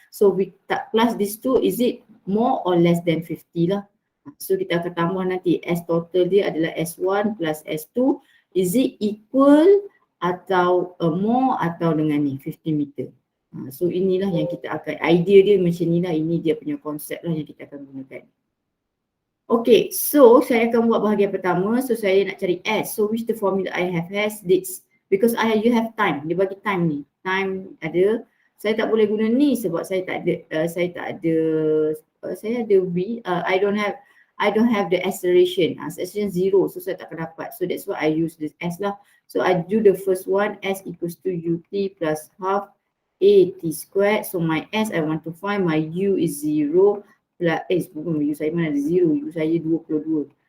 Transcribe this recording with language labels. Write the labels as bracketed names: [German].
[English] So we plus these two, is it more or less than 50 lah. [Malay] So kita akan tambah nanti S total dia adalah S1 plus S2. [English] Is it equal atau more atau dengan ni 50 meter. [Malay] So inilah yang kita akan, idea dia macam ni lah, ini dia punya konsep lah yang kita akan gunakan. Okay, so saya akan buat bahagian pertama. So saya nak cari S. [English] So which the formula I have has this. Because you have time. [Malay] Dia bagi time ni. Time ada. Saya tak boleh guna ni sebab saya tak ada, saya ada V. [English] I don't have the acceleration. Acceleration 0. [Malay] So saya tak akan dapat. [English] So that's why I use this S lah. So I do the first one. S equals to UT plus half AT squared. So my S I want to find. My U is 0. Plus [Malay] bukan U saya mana ada 0, U saya 22.